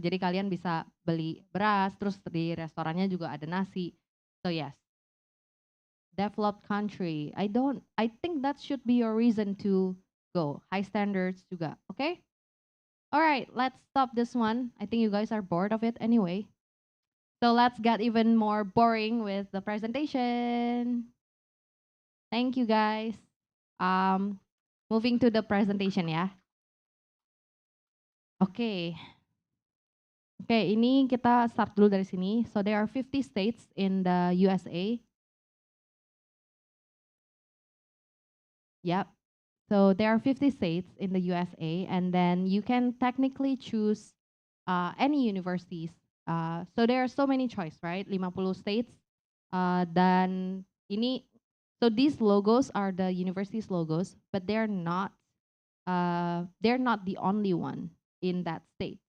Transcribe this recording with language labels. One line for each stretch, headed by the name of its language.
Indonesian: Jadi kalian bisa beli beras, terus di restorannya juga ada nasi.
English: So yes. Developed country. I think that should be your reason to go. High standards juga. Okay? All right, let's stop this one. I think you guys are bored of it anyway. So let's get even more boring with the presentation. Thank you guys. Moving to the presentation ya.
Indonesian: Oke. Oke, ini kita start dulu dari sini.
English: So there are 50 states in the USA. Yep. So there are 50 states in the USA, and then you can technically choose any universities. So there are so many choice, right? 50 states. Dan ini, so these logos are the universities logos, but they're not the only one in that state.